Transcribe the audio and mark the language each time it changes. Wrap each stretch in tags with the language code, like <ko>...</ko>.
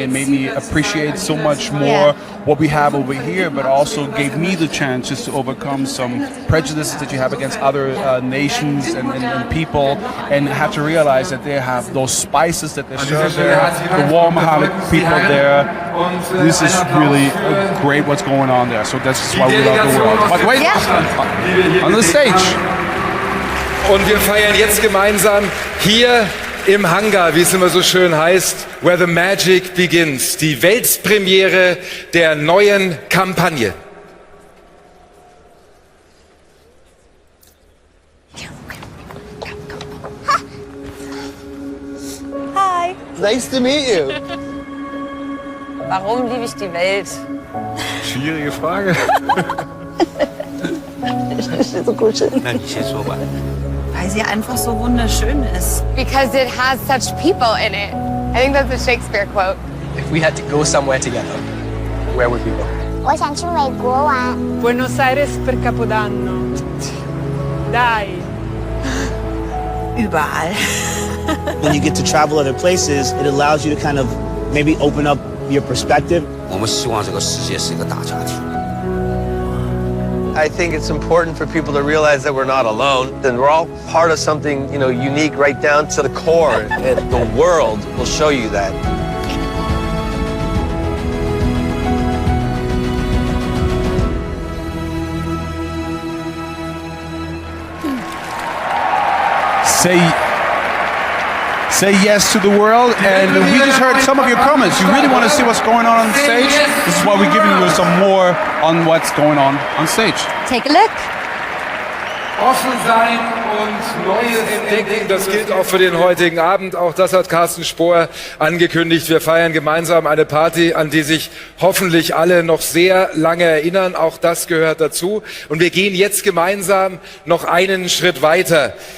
<en>It made me appreciate so much more what we have over here, but also gave me the chance just to overcome some prejudices that you have against other nations and people, and have to realize that they have those spices that they serve there, the warm-hearted people there. This is really great what's going on there. So that's why we love the world. But wait, on the stage.</en> <de>Und wir feiern jetzt gemeinsam hier im Hangar, wie es immer so schön heißt,</de> <en>Where the Magic Begins,</en> <de>die Weltpremiere der neuen Kampagne.</de> <en>Hi. Nice to meet you.</en> <de>Warum liebe ich die Welt? Schwierige Frage. So kuscheln. Na, ich jetzt so weit. Weil sie einfach so wunderschön ist.</de> <en>Because it has such people in it. I think that's a Shakespeare quote. If we had to go somewhere together, where would we go?</en> <zh>我想去美国玩。</zh> <it>Buenos Aires per Capodanno. Dai.</it> <de>Überall.</de> <en>When you get to travel other places, it allows you to kind of maybe open up your perspective.</en> <zh>我们希望这个世界是一个大家庭。</zh> <en>I think it's important for people to realize that we're not alone, and we're all part of something, you know, unique right down to the core, and the world will show you that. say yes to the world. And we just heard some of your comments. You really want to see what's going on stage? This is why we're giving you some more on what's going on stage. Take a look.</en> <de>Offen sein und Neues entdecken, das gilt auch für den heutigen Abend. Auch das hat Carsten Spohr angekündigt. Wir feiern gemeinsam eine Party, an die sich hoffentlich alle noch sehr lange erinnern. Auch das gehört dazu. Und wir gehen jetzt gemeinsam noch einen Schritt weiter.</de>